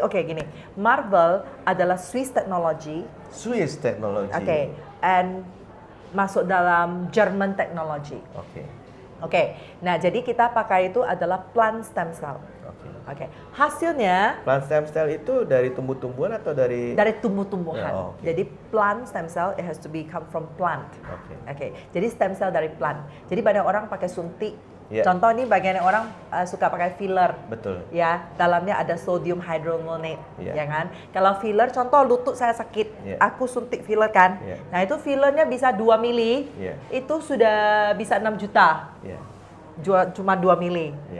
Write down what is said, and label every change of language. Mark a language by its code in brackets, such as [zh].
[id] Oke, gini, marble adalah Swiss technology. Swiss technology. Oke, and masuk dalam German technology. Oke, nah jadi kita pakai itu adalah plant stem cell. Oke, hasilnya plant stem cell itu dari tumbuh-tumbuhan atau dari tumbuh-tumbuhan. [en] Jadi plant stem cell it has to be come from plant. [id] Oke, jadi stem cell dari plant. Jadi banyak orang pakai suntik. Contoh ini bagian orang suka pakai filler. Betul. Ya, dalamnya ada sodium hydromonate, ya kan? Kalau filler, contoh lutut saya sakit, aku suntik filler kan. Nah, itu fillernya bisa 2 mili. Itu sudah bisa 6 juta. Cuma 2 mili.